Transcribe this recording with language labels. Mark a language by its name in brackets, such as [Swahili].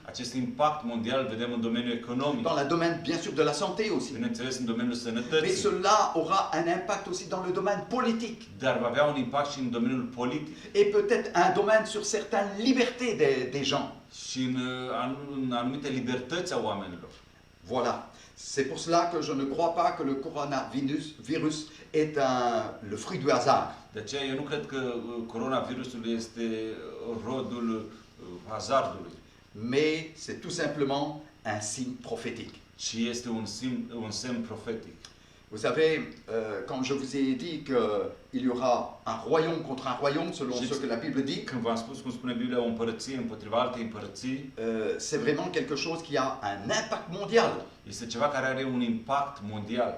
[Romanian] Acest impact mondial îl vedem în domeniul economic, [French] dans le domaine, bien sûr, de la santé aussi. [Romanian] bineînțeles în domeniul [French] Mais [Romanian] sănătății, [French] cela aura un impact aussi dans le domaine politique [Romanian] dar va avea un impact și în domeniul politic [French] et peut-être un domaine sur certaines libertés des gens. [Romanian] și în anumite libertăți a oamenilor. [French] Voilà. C'est pour cela que je ne crois pas que le coronavirus est le fruit du hasard. [Romanian] De aceea eu nu cred că coronavirusul este rodul hazardului, [French] Mais c'est tout simplement un signe prophétique. [Romanian] ci este un semn profetic. [French] Vous savez, quand je vous ai dit qu'il y aura un royaume contre un royaume, selon ce que la Bible dit, [Romanian] Când v-am spus cum spune Biblia, o împărăție împotriva altei împărății, [French] c'est vraiment quelque chose qui a un impact mondial. [Romanian] este ceva care are un impact mondial.